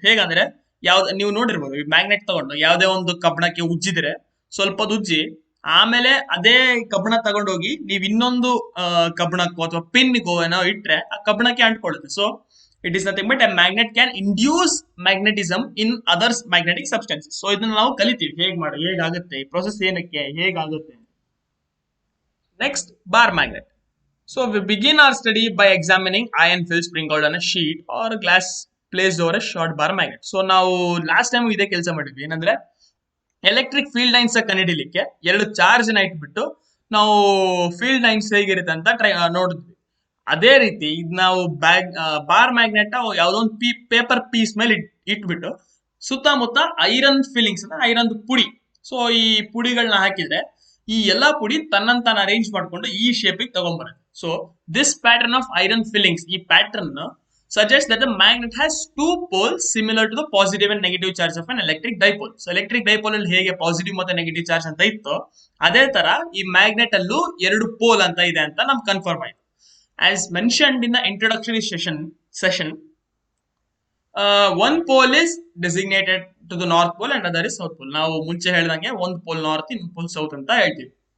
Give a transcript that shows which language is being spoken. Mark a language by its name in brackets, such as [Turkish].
[Kannada] ಹೇಗಂದ್ರೆ ನೀವು ನೋಡಿರ್ಬೋದು, ಈ ಮ್ಯಾಗ್ನೆಟ್ ತಗೊಂಡು ಯಾವುದೇ ಒಂದು ಕಬ್ಬಣಕ್ಕೆ ಉಜ್ಜಿದ್ರೆ, ಸ್ವಲ್ಪ ಉಜ್ಜಿ ಆಮೇಲೆ ಅದೇ ಕಬ್ಬಣ ತಗೊಂಡೋಗಿ ನೀವು ಇನ್ನೊಂದು ಕಬ್ಬಣಕ್ಕೋ ಅಥವಾ ಪಿನ್ಗೋ ಏನೋ ಇಟ್ರೆ ಆ ಕಬ್ಬಣಕ್ಕೆ ಅಂಟ್ಕೊಳ್ಳುತ್ತೆ. [English] So it is nothing but a magnet can induce magnetism in others magnetic substances. [Kannada] So ಇದನ್ನ ನಾವು ಕಲಿತೀವಿ ಹೇಗಾಗುತ್ತೆ ಈ ಪ್ರೊಸೆಸ್, ಹೇಗಾಗುತ್ತೆ. [English] Next, bar magnet. So we begin our study by examining iron field sprinkled on a sheet or glass placed over a short bar magnet. [Kannada] So ನಾವು last time ಇದೇ ಕೆಲಸ ಮಾಡಿದ್ವಿ. ಏನಂದ್ರೆ ಎಲೆಕ್ಟ್ರಿಕ್ ಫೀಲ್ಡ್ ಲೈನ್ಸ್ ಕಂಡುಹಿಡಿಯಲಿಕ್ಕೆ ಎರಡು charge ನ ಇಟ್ಬಿಟ್ಟು ನಾವು field lines ಹೇಗಿರುತ್ತೆ ಅಂತ ನೋಡಿದ್ವಿ. ಅದೇ ರೀತಿ ಇದು ನಾವು ಬಾರ್ ಮ್ಯಾಗ್ನೆಟ್ ಯಾವುದೋ ಒಂದು ಪೇಪರ್ ಪೀಸ್ ಮೇಲೆ ಇಟ್ಬಿಟ್ಟು ಸುತ್ತಮುತ್ತ ಐರನ್ ಫೀಲಿಂಗ್ಸ್ ಐರನ್ ಪುಡಿ, ಸೊ ಈ ಪುಡಿಗಳನ್ನ ಹಾಕಿದ್ರೆ ಈ ಎಲ್ಲಾ ಪುಡಿ ತನ್ನಂತಾನ ಅರೇಂಜ್ ಮಾಡ್ಕೊಂಡು ಈ ಶೇಪಿಗೆ ತಗೊಂಡ್ಬರುತ್ತೆ. [English] so this pattern of iron filings, [Kannada] ಈ pattern [English] suggests that the magnet has two poles similar to the positive and negative charge of an electric dipole. [Kannada] So electric dipole ಅಲ್ಲಿ ಹೇಗೆ ಪಾಸಿಟಿವ್ ಮತ್ತೆ ನೆಗೆಟಿವ್ ಚಾರ್ಜ್ ಅಂತ ಇತ್ತು, ಅದೇ ತರ ಈ magnet ಅಲ್ಲೂ ಎರಡು ಪೋಲ್ ಅಂತ ಇದೆ ಅಂತ ನಮ್ಗೆ ಕನ್ಫರ್ಮ್ ಆಯ್ತು. [English] As mentioned in the introductory session one pole is designated to the north pole and other is south pole. [Kannada] ನಾವು ಮುಂಚೆ ಹೇಳ್ದಂಗೆ ಒಂದು ಪೋಲ್ ನಾರ್ತ್ ಇನ್ನೊಂದು ಪೋಲ್ ಸೌತ್ ಅಂತ ಹೇಳ್ತೀವಿ.